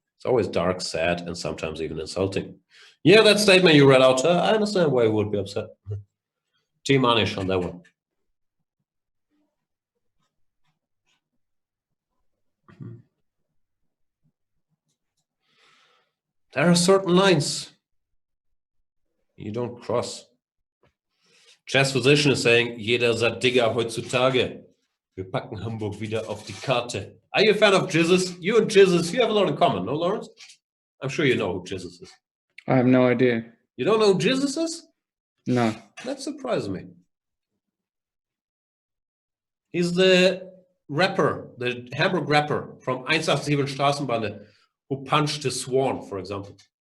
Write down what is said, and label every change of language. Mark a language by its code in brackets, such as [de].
[en] It's always dark, sad, and sometimes even insulting. Yeah, that statement you read out, I understand why you would be upset. Team Anish on that one. There are certain lines you don't cross. [de] Chess Physician [en] is saying, [de] jeder sagt Digger heutzutage. Wir packen Hamburg wieder auf die Karte. [en] Are you a fan of Jizzes? You and Jizzes, you have a lot in common, no, Laurence? I'm sure you know who Jizzes is. I have no idea. You don't know who Jizzes is? No. That surprised me. He's the rapper, the Hamburg rapper from 187 Straßenbande who punched the Swan, for example.